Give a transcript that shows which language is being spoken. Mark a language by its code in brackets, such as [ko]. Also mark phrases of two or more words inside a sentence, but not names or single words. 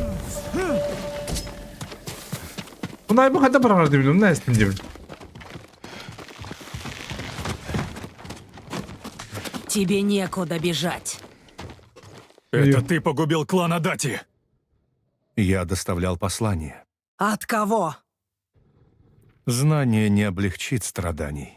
[tr] Bunlar bu kadar para diyorum. Ne istem diyorum. [ru] Тебе некуда бежать. Это ты погубил клан Адати. Я доставлял послание. От кого? Знание не облегчит страданий.